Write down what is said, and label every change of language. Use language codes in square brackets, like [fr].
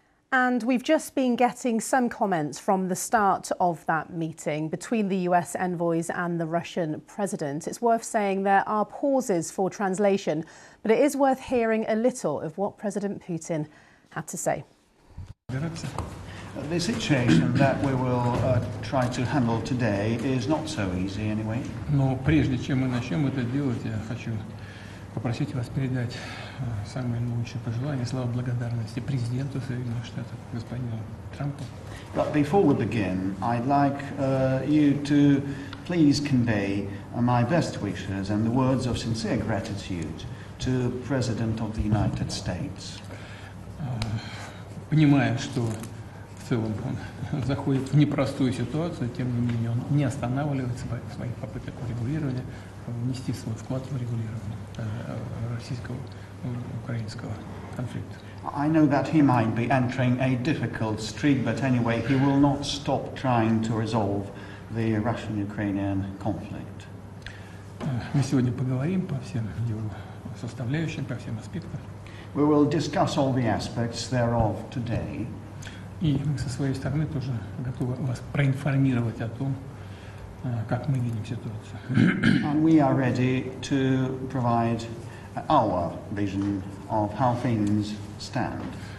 [en] And we've just been getting some comments from the start of that meeting between the US envoys and the Russian president. It's worth saying there are pauses for translation, but it is worth hearing a little of what President Putin had to say. The situation that we will try to handle today is not so easy, anyway. [ru] Но прежде чем мы начнем это делать, я хочу попросить вас передать самые лучшие пожелания, слова благодарности президенту Соединенных Штатов господину Трампу. [en] But before we begin, I'd like you to please convey my best wishes and the words of sincere gratitude to President of the United States. [ru] Понимая, что в целом он заходит в непростую ситуацию, тем не менее он не останавливается в своих попытках урегулирования, внести свой вклад в урегулирование российско-украинского конфликта. [en] I know that he might be entering a difficult streak, but anyway, he will not stop trying to resolve the Russian-Ukrainian conflict. [ru] Мы сегодня поговорим по всем его составляющим, по всем аспектам. [en] We will discuss all the aspects thereof today. [ru] И мы со своей стороны тоже готовы вас проинформировать о том, как мы видим ситуацию. [en] And we are ready to provide our vision of how things stand.